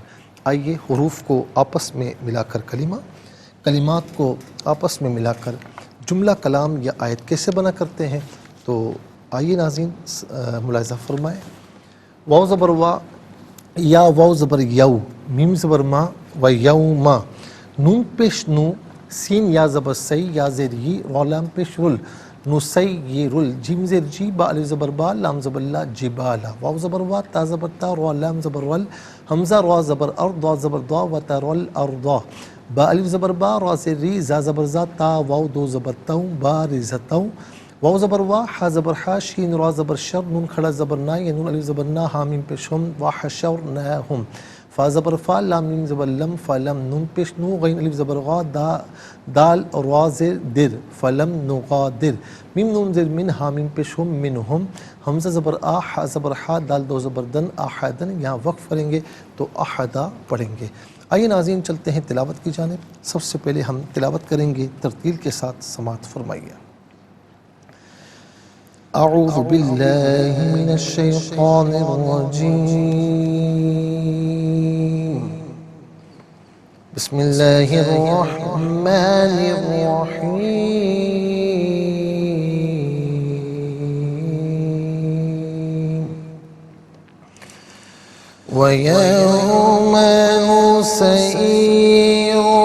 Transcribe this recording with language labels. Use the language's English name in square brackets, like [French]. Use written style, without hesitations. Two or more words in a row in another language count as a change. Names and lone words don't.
[Urdu] آئیے حروف کو آپس میں ملا کر کلمات کو آپس میں ملا کر جملہ کلام یا آیت کیسے بنا کرتے ہیں، تو آئیے ناظرین ملاحظہ فرمائیں۔ واو زبر وا، یا واو زبر یو، میم زبر ما و یوما، نون پیش نو، سین یا زبر سی، یا زیر ی، غلام پیش رل، نسیرل، جیم زیر جی، با الف زبر با، لام زبر لا، جبالا، واو زبر وا، تا زبر تا، را لام زبر ول، حمزہ را زبر ار، ضاد زبر ضا، و تا رل ارضا، با الف زبر با، را زیر ری، زا زبر زا، تا واو دو زبر تو، بارزتو، واو زبر وا، ہا زبر ہا، شین را زبر شر، نون کھڑا زبر نا یا نون الف زبر نا، ہا میم پیش ہم، وحشرناہم، فا زبر فا، لام میم زبر لم، فلم، نون پیش نو، غین الف زبر غا، دال را زیر در، فلم نغادر، میم نون زیر من، ہا میم پیش ہم، منہم، حمزہ زبر آ، ہا زبر ہا، دال دو زبر دن، احدن، یہاں وقف کریں گے تو احدا پڑھیں گے۔ آئیے ناظرین چلتے ہیں تلاوت کی جانب۔ سب سے پہلے ہم تلاوت کریں گے، ترتیل کے ساتھ سماعت فرمائیے۔ [Arabic] اعوذ باللہ من الشیطان الرجیم، بسم اللہ الرحمن الرحیم، وَيَوْمَ نُسَيِّرُ